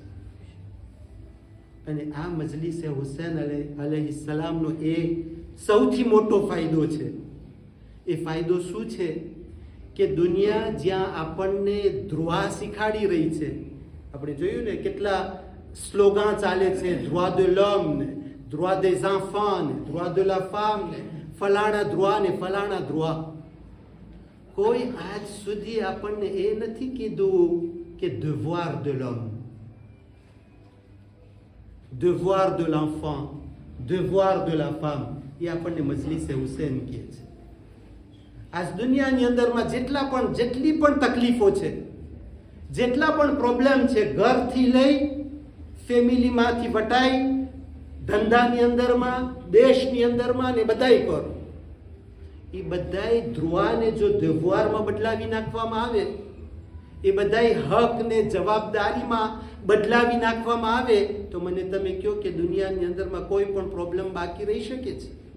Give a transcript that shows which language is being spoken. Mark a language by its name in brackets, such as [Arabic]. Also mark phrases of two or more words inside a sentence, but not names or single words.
[Gujarati] અને આ મજલિસે હુસૈન અલૈહિસ્સલામનો એ સૌથી મોટો ફાયદો છે. એ ફાયદો શું છે કે દુનિયા જ્યાં આપણને ધ્રુવા શીખાડી રહી છે, આપણે જોયું ને કેટલા સ્લોગન ચાલે છે, ધ્રુવા [French] de l'homme [Gujarati] ને, ધ્રુવા [French] des enfants [Gujarati] ને, ધ્રુવા [French] de la femme [Gujarati] ને, ફલાણા ધ્રુવા ને ફલાણા ધ્રુવા. કોઈ આજ સુધી આપણને એ નથી કીધું કે [French] devoir de l'homme, devoir de l'enfant, devoir de la femme. [Gujarati] એ આપણને મજલિસે હુસૈન કહે છે. આજ દુનિયાની અંદરમાં જેટલી પણ તકલીફો છે, જેટલા પણ પ્રોબ્લેમ છે, ઘરથી લઈ ફેમિલીમાંથી વટાઈ ધંધાની અંદરમાં, દેશની અંદરમાં ને બધાય કરો, એ બધાય ધ્રુવાને જો દેવવારમાં બદલાવી નાખવામાં આવે, એ બધાય હક ને જવાબદારીમાં બદલાવી નાખવામાં આવે તો મને તમે કહો કે દુનિયાની અંદરમાં કોઈ પણ પ્રોબ્લેમ બાકી રહી શકે છે?